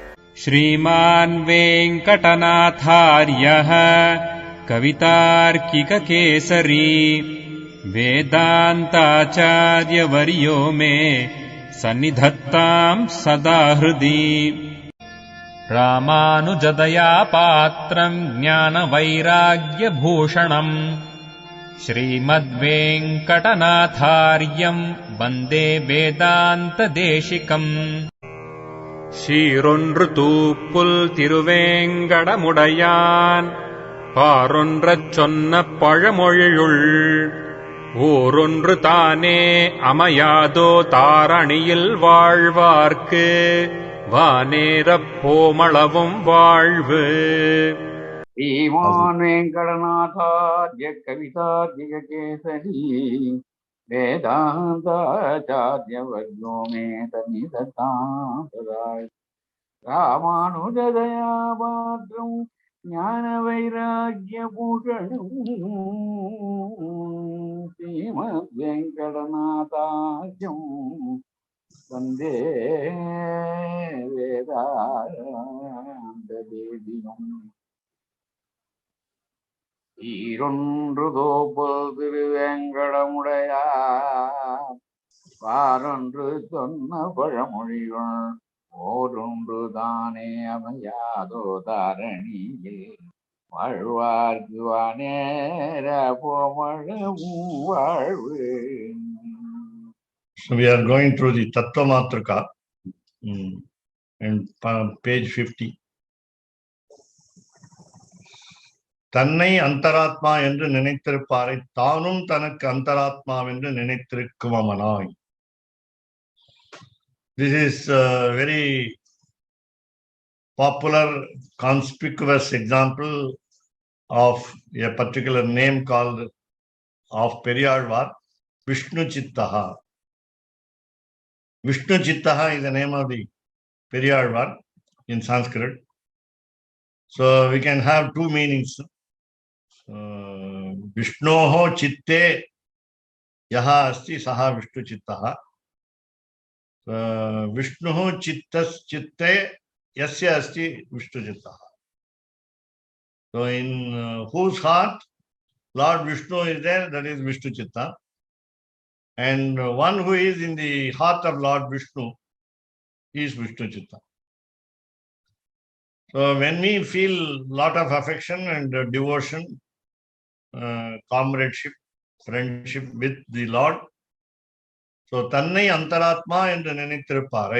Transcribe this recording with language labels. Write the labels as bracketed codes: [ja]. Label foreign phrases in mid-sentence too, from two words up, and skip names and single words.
[sa] श्रीमान् वेङ्कटनाथार्यः कवितार्किककेसरी वेदान्ताचार्यवर्यो मे सन्निधत्ताम् सदा हृदि। रामानुजदया पात्रम् ज्ञानवैराग्यभूषणम् श्रीमद्वेङ्कटनाथार्यम् वन्दे वेदान्तदेशिकम्। [ta] சீரொன்று தூப்புல் திருவேங்கடமுடையான் பாரொன்றச் சொன்ன பழமொழியுள் ஊரொன்று தானே அமையாதோ தாரணியில் வாழ்வார்க்கு வானேரப் போமளவும் வாழ்வு. [sa] श्रीमान् वेङ्कटनाथार्य कवितार्किककेसरी वेदान्ताचार्यवर्यो मे सन्निधत्ताम् सदा। रामानुजदया पात्रम् ज्ञानवैराग्यभूषणम् श्रीमद्वेङ्कटनाथार्यम् वन्दे वेदान्तदेशिकम्। [ta] ஈரொன்று தோப்புல் திருவேங்கடமுடையான் பாரொன்று சொன்ன பழமொழிகள் ஓரொன்று தானே அமையாதோ தாரணியில் வாழ்வார்க்கு வானேர போமளவும் வாழ்வு. [en] So we are going through the Tattva Matrika and page 50. [ta] தன்னை அந்தராத்மா என்று நினைத்திருப்பாரை தானும் தனக்கு அந்தராத்மா என்று நினைத்திருக்குமனாய். [en] This is a very popular, conspicuous example of a particular name called of Periyalvar, Vishnu Chittaha. Vishnu Chittaha is the name of the Periyalvar in Sanskrit. So we can have two meanings. [sa] विष्णोः चित्ते यः अस्ति सः विष्णु चित्तः. विष्णुः चित्तस् चित्ते यस्य अस्ति विष्णु चित्तः. [en] So in whose heart Lord Vishnu is there, that is Vishnu chitta. And one who is in the heart of Lord Vishnu is Vishnu chitta. So when we feel lot of affection and devotion, comradeship, friendship with the Lord, so [ta] தன்னை அந்தராத்மா என்று நினைத்திருப்பாரை.